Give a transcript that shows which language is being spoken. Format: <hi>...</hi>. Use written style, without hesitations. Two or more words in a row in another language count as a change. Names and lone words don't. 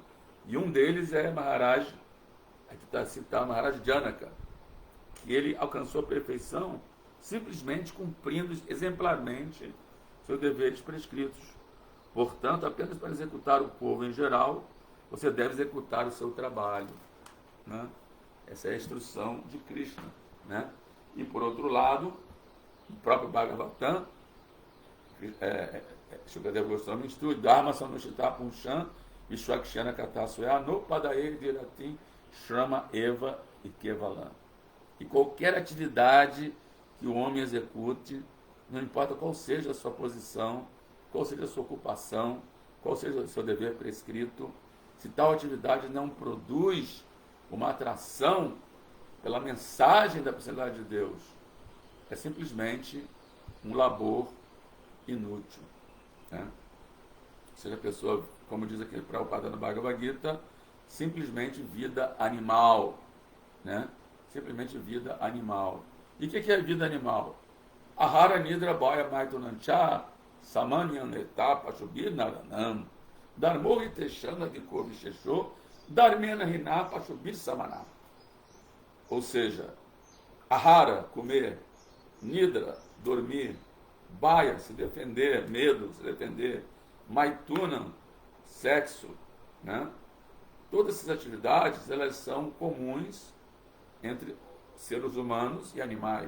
<pt>E um deles é Maharaj, aqui está citado Maharaj Janaka, que ele alcançou a perfeição simplesmente cumprindo exemplarmente seus deveres prescritos. Portanto, apenas para executar o povo em geral, você deve executar o seu trabalho. Né? Essa é a instrução de Krishna. Né? E, por outro lado, o próprio Bhagavatam, Shukadeva Goswami instrui</pt> <sa>Dharma Sanushita Punshan Vishwakshana Katasuya no Padae Diratim Shrama Eva e Kevalam.</sa> <pt>E qualquer atividade que o homem execute, não importa qual seja a sua posição, qual seja a sua ocupação, qual seja o seu dever prescrito, se tal atividade não produz uma atração pela mensagem da personalidade de Deus, é simplesmente um labor inútil. Né? Ou seja, a pessoa, como diz aqui Prabhupada no Bhagavad Gita, simplesmente vida animal. Né? Simplesmente vida animal. E o que é vida animal?</pt> <sa>Ahara Nidra Bhaya Maitunancha Samanyan Etapa Shubir Naranam Dharmohi Techana Vikovi Shesho Dharmena Hinapa Shubir Samana.</sa> <pt>Ou seja, Ahara, comer, Nidra, dormir, Bhaya, se defender, medo, se defender, Maitunam, sexo, né? Todas essas atividades, elas são comuns entre seres humanos e animais.</pt>